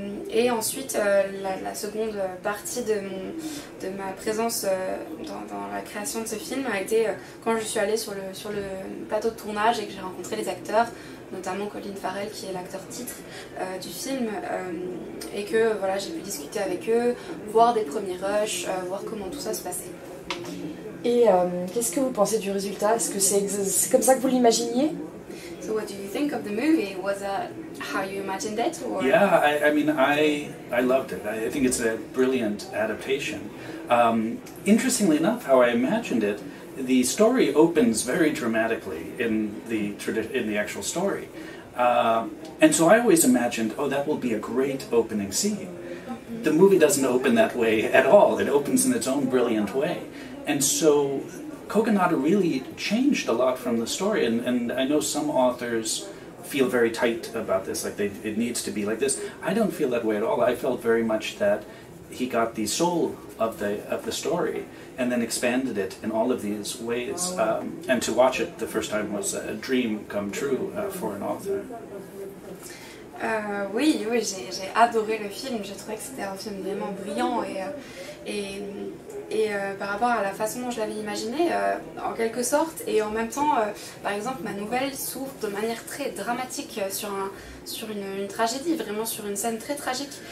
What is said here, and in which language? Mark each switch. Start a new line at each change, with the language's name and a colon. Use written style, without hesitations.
French: Et ensuite, la seconde partie de ma présence dans la création de ce film a été quand je suis allée sur le plateau de tournage et que j'ai rencontré les acteurs, notamment Colin Farrell qui est l'acteur titre du film, et que voilà, j'ai pu discuter avec eux, voir des premiers rushs, voir comment tout ça se passait. Et qu'est-ce que vous pensez du résultat? Est-ce que c'est comme ça que vous l'imaginiez?
English: So what do you think of the movie? Was that how you imagined it? Or? Yeah, I loved it. I think it's a brilliant adaptation. Interestingly enough, how I imagined it, the story opens very dramatically in the actual story. And so I always imagined, that will be a great opening scene. The movie doesn't open that way at all. It opens in its own brilliant way. And so Kogonada really changed a lot from the story, and I know some authors feel very tight about this, like it needs to be like this. I don't feel that way at all. I felt very much that he got the soul of the story and then expanded it in all of these ways. And to watch it the first time was a dream come true for an author.
French: Oui, j'ai adoré le film. Je trouvais que c'était un film vraiment brillant et par rapport à la façon dont je l'avais imaginé, en quelque sorte, et en même temps, par exemple, ma nouvelle s'ouvre de manière très dramatique sur une tragédie, vraiment sur une scène très tragique.